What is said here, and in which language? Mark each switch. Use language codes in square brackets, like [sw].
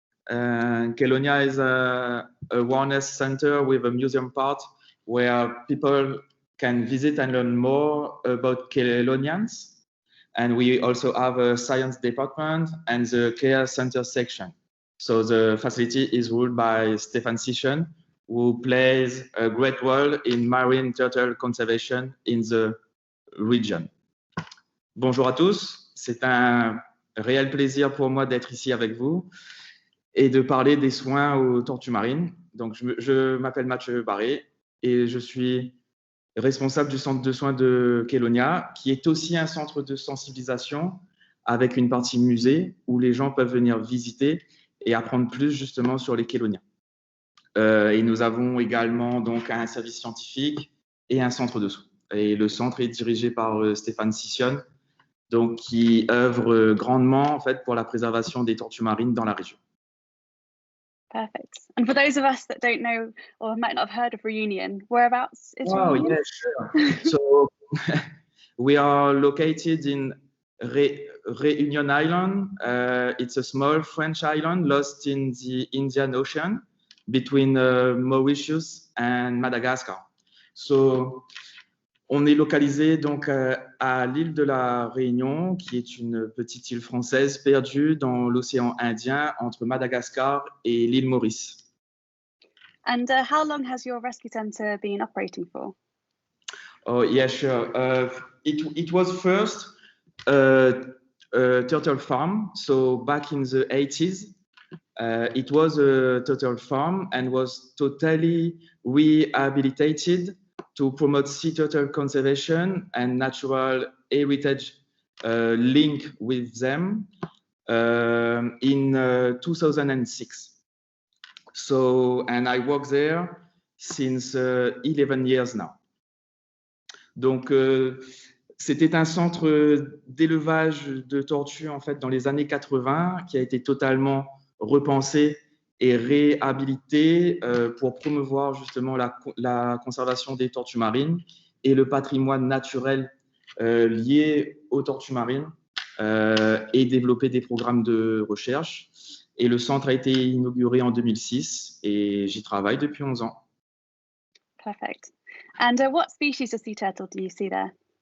[en] Kelonia is a wellness center with a museum part where people can visit and learn more about Kelonians. And we also have a science department and the care center section. So the facility is ruled by Stéphane Sichon, who plays a great role in marine turtle conservation in the region. [fr] Bonjour à tous, c'est un réel plaisir pour moi d'être ici avec vous et de parler des soins aux tortues marines. Donc, je m'appelle Mathieu Barré et je suis responsable du centre de soins de Kelonia, qui est aussi un centre de sensibilisation avec une partie musée où les gens peuvent venir visiter et apprendre plus justement sur les Keloniens. Et nous avons également donc un service scientifique et un centre de soins. Et le centre est dirigé par Stéphane Sichon, donc qui œuvre grandement en fait pour la préservation des tortues marines dans la région. [en] Perfect. And for those of us that don't know or might not have heard of Reunion, whereabouts is Reunion? Yeah, sure. So we are located in Reunion Island. It's a small French island lost in the Indian Ocean between Mauritius and Madagascar. [fr] So on est localisé donc à l'île de la Réunion, qui est une petite île française perdue dans l'océan Indien entre Madagascar et l'île Maurice. [en] And how long has your rescue centre been operating for? Oh yeah, sure. It was first a turtle farm. So back in the 80s, it was a turtle farm and was totally rehabilitated to promote sea turtle conservation and natural heritage link with them in 2006. So, and I work there since 11 years now. [fr] Donc, c'était un centre d'élevage de tortues en fait dans les années 80 qui a été totalement repensé et réhabilité pour promouvoir justement la conservation des tortues marines et le patrimoine naturel lié aux tortues marines et développer des programmes de recherche. Et le centre a été inauguré en 2006 et j'y travaille depuis 11 ans. [en] Perfect. And what species of sea turtle do you see there?